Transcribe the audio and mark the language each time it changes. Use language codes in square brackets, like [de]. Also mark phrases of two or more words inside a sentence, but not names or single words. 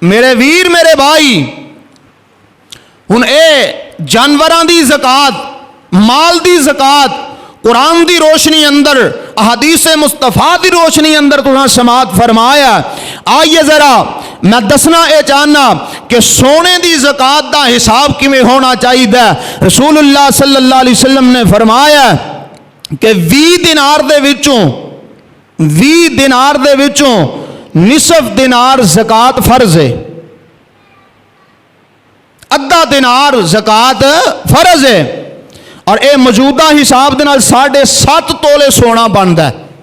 [pa] میرے ویر میرے بھائی، ہُݨ اے جانوراں دی زکوٰۃ، مال دی زکوٰۃ قرآن دی روشنی اندر، احادیث مصطفیٰ دی روشنی اندر تُہاں سماعت فرمایا. آئیے ذرا میں دسنا یہ چاہنا کہ سونے دی زکوٰۃ دا حساب کِویں ہونا چاہیے. [ar] رسول الله صلى الله عليه وسلم [pa] نے فرمایا کہ 20 دینار دے وچوں نصف دینار زکوٰۃ فرض ہے، ادھا دینار زکوٰۃ فرض ہے. اور یہ موجودہ حساب کے نال 7.5 تولے سونا بنتا ہے.